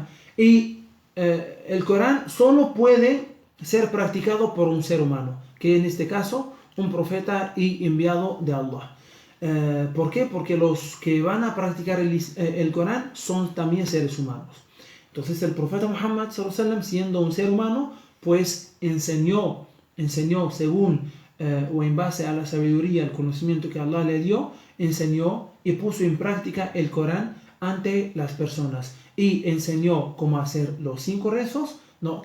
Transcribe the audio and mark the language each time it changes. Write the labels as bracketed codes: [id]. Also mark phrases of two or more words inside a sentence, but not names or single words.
[es] Y el Corán solo puede ser practicado por un ser humano, que en este caso un profeta y enviado de Allah. ¿Por qué? Porque los que van a practicar el Corán son también seres humanos. Entonces el profeta Muhammad [ar] صلى الله عليه وسلم, [es] siendo un ser humano, pues enseñó según o en base a la sabiduría, el conocimiento que Allah le dio, enseñó y puso en práctica el Corán ante las personas y enseñó cómo hacer los 5 rezos, ¿no?